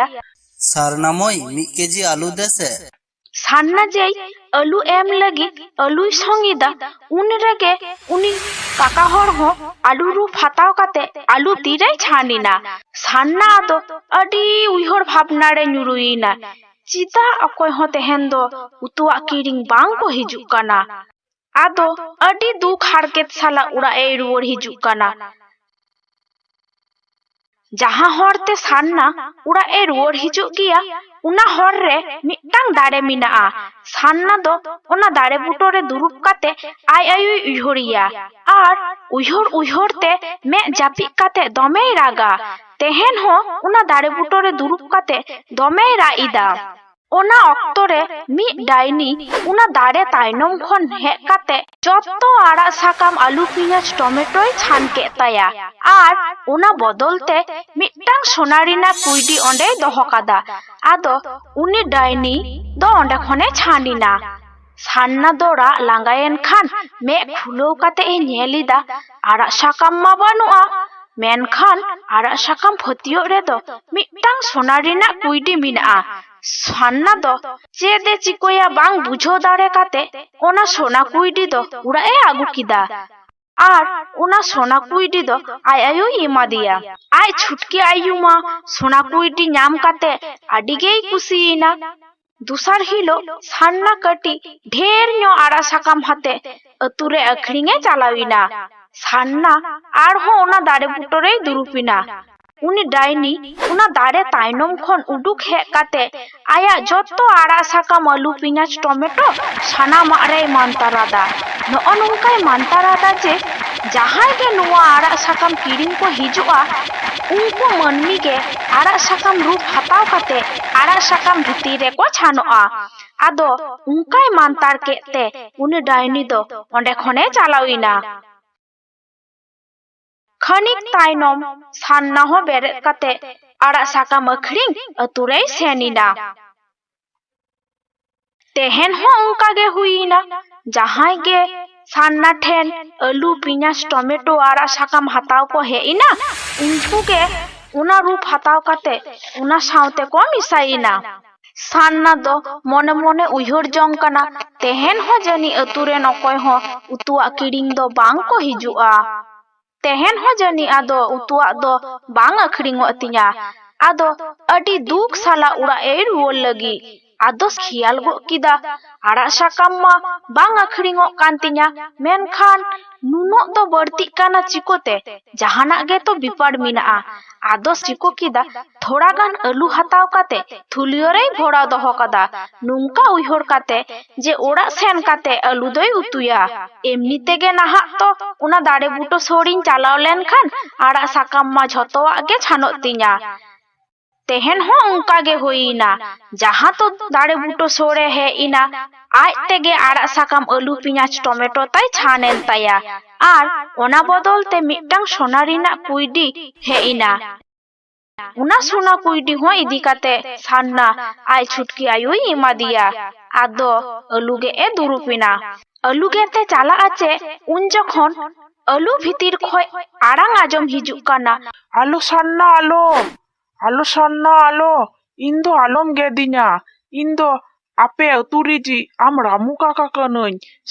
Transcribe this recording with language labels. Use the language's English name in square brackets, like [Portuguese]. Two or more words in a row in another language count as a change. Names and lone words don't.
[Santali] সারনাময় 1 কেজি আলু দেছে সান্না যেই আলু এম লাগি আলুই সঙ্গিদা উন রেগে উনি কাকা হর হো আলু রু ফাতাও কাতে আলু তিরাই ছানিনা সান্না আদো আডি উইহর ভাবনা রে nyuruina চিতা অকয় হ তেহেন দো উতুয়া কিরিং বাং কো হিজুক কানা আদো আডি দুখ হারকেত সালা উড়া এ রুয়ার হিজুক কানা जहां हरते सान्ना उड़ा ए रुआर हिजुग गिया उना हर रे मिटांग दाड़े मिनाआ सान्ना दो उना दाड़े बुटो रे दुरुब काते आय आयु उइहरिया आर उइहर ते मे जापि काते दमे रागा तेहेन हो उना दाड़े बुटो रे दुरुब काते दमे राइदा ओना अक्तरे मी डाइनी उना दाड़े ताइनम खन हे काते जत्तो आड़ा साकाम आलू पियाज टमेटोय छान के ताया आर उना बदलते मिटांग सोनारिना कुइडी ओंडे दोहो कादा आदो उनी डाइनी दो ओंडे खने छानिना सान्ना दोड़ा लांगायन खान मे खुलो काते ए नेलिदा आड़ा साकाम मा बानुआ मेनखान आड़ा साकाम फतियो रे दो मिटांग सोनारिना कुइडी मिना सान्ना दो चेदे चिकोया बांग बुझो दाड़े काते ओना सोना कुइडी दो उड़ा ए आगु किदा आर ओना सोना कुइडी दो आय आयु इमा दिया आय छुटकी आयु मा सोना कुइडी नाम काते आडिगेई कुसियिना दुसार हिलो सान्ना कटी ढेर न्यो आड़ा साकाम हाते अतुरे अखरिंगे चालाविना सान्ना आर हो ओना दाड़े बुटोरे दुरुपिना उनी डाइनी उना दाड़े ताइनम खन उडुक हे काते आया जत्तो आड़ा साकाम आलू पियाज टमेटो साना मारे मानतारादा नअ नंकाय मानतारादा जे जहां के नुआ आड़ा साकाम किरिंग को हिजुआ उनको मनमी के आड़ा साकाम रूप हताव काते आड़ा साकाम भितिरे को छानोआ आदो उनकाय मानतार केते उनी डाइनी दो ओंडे खने चालाविना खनिक ताइनम सान्ना हो बेरे काते आड़ा साकाम अखरिंग अतुरे सेनिना तेहेन हो उनका गे हुईना जहां गे सान्ना ठेन आलू पियाज टमेटो आड़ा साकाम हताव को हेइना उनको के उना रूप हताव काते उना साउते को मिसाइना सान्ना दो मने मने उइहर जंग काना तेहेन हो जनी अतुरे नकय हो उतुआ किरिंग दो बांग को हिजुआ तेहेन हो जनी आदो उतुआ दो बांग अखरिंगो अतिया आदो अडी दुख साला उड़ा ए रुवल लगी आदो खियाल गो किदा आड़ा साकाम मा बांग अखरिंगो कांतिया मेनखान नुनो दो बर्ती काना चिकोते जहाना गे तो बिपाड़ मिनाआ आदो चिको किदा थोड़ा गान आलू हताव काते थुलियो रे भोड़ा दोहो कादा नुंका उइहर काते जे ओड़ा सेन काते आलू दोय उतुया एमनी तेगे नाहा तो उना दाड़े बुटो सोड़िन चालाव लेनखान आड़ा साकाम मा झतोआ गे छानो तिया तेहेन हो उनका गे होइना जहां तो दाड़े बुटो सोड़े है इना आज तेगे आड़ा साकाम आलू पियाज टमेटो ताई छानेन ताया आर ओना बदलते मिटांग सोनारिना कुइडी है इना उना सोना कुइडी हो इदी काते सान्ना आय छुटकी आयु इमा दिया आदो आलू गे ए दुरुपिना आलू गे ते चाला आचे उन जखन आलू भितिर खय आड़ांग आजम हिजुक काना आलो सान्ना आलो इंदो आलम गेदिना इंदो आपे तुरीजी आम रामू काका कनई